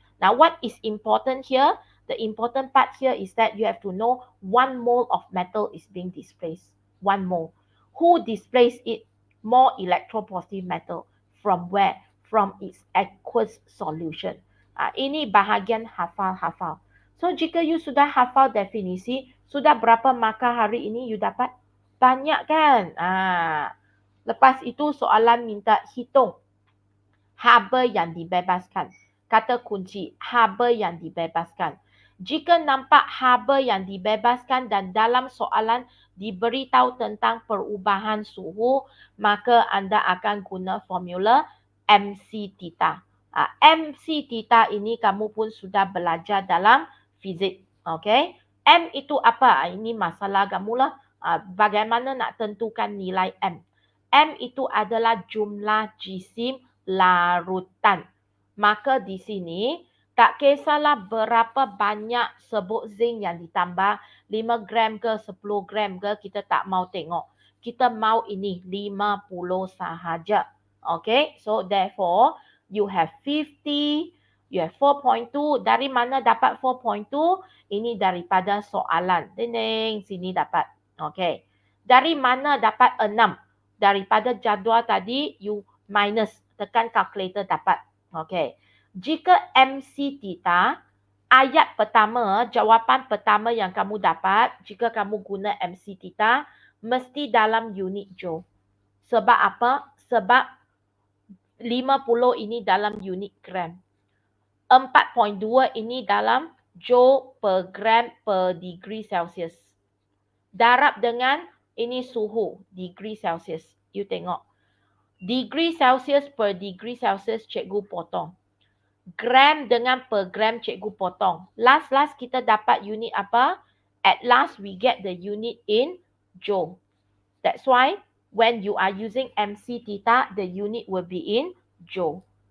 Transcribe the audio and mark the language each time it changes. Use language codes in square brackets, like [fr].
[en] Now, what is important here? The important part here is that you have to know 1 mole of metal is being displaced. 1 mole. Who displaced it? More electropositive metal. From where? From its aqueous solution. [ms] Ini bahagian hafal-hafal. So, jika you sudah hafal definisi, sudah berapa markah hari ini you dapat? Banyak kan? Lepas itu soalan minta hitung haba yang dibebaskan. Kata kunci, haba yang dibebaskan. Jika nampak haba yang dibebaskan dan dalam soalan diberitahu tentang perubahan suhu, maka anda akan guna formula MC theta. MC theta ini kamu pun sudah belajar dalam fizik. Okay? M itu apa? Ini masalah kamu lah. Bagaimana nak tentukan nilai M? M itu adalah jumlah jisim larutan. Maka di sini tak kisahlah berapa banyak sebut zinc yang ditambah, 5 gram ke 10 gram ke, kita tak mau tengok. Kita mau ini 50 sahaja. [en] Okay, so therefore you have 50, you have 4.2. [ms] Dari mana dapat 4.2? Ini daripada soalan. Ding, sini dapat. Okay. Dari mana dapat 6? Daripada jadual tadi, you minus. Tekan calculator dapat. Okay. Jika MC theta, ayat pertama, jawapan pertama yang kamu dapat, jika kamu guna MC theta, mesti dalam unit joule. Sebab apa? Sebab 50 ini dalam unit gram. 4.2 ini dalam joule per gram per degree Celsius. Darab dengan ini suhu, degree Celsius. You tengok. Degree Celsius per degree Celsius cikgu potong. Gram dengan per gram cikgu potong. Last kita dapat unit apa? [en] At last we get the unit in joule. That's why when you are using MC theta, the unit will be in joule.